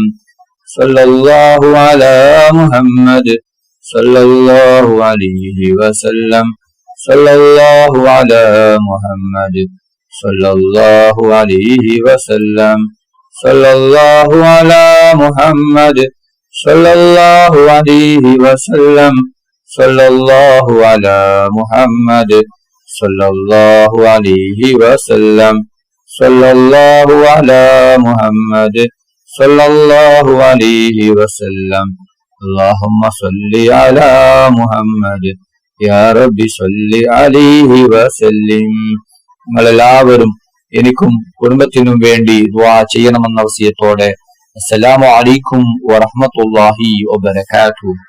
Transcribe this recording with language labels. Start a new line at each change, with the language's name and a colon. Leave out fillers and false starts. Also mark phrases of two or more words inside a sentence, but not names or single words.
Arabic: صلى الله على محمد صلى الله عليه وسلم. صلى الله على محمد صلى الله عليه وسلم. صلى الله على محمد صلى الله عليه وسلم. صلى الله على محمد صلى الله عليه وسلم صلى الله على محمد صلى الله عليه وسلم اللهم صل على محمد يا رب صل عليه وسلم.
Malayalam: നിങ്ങളെല്ലാവരും എനിക്കും കുടുംബത്തിനും വേണ്ടി ദുആ ചെയ്യണമെന്ന വസിയത്തോടെ
Arabic: السلام عليكم ورحمة الله وبركاته.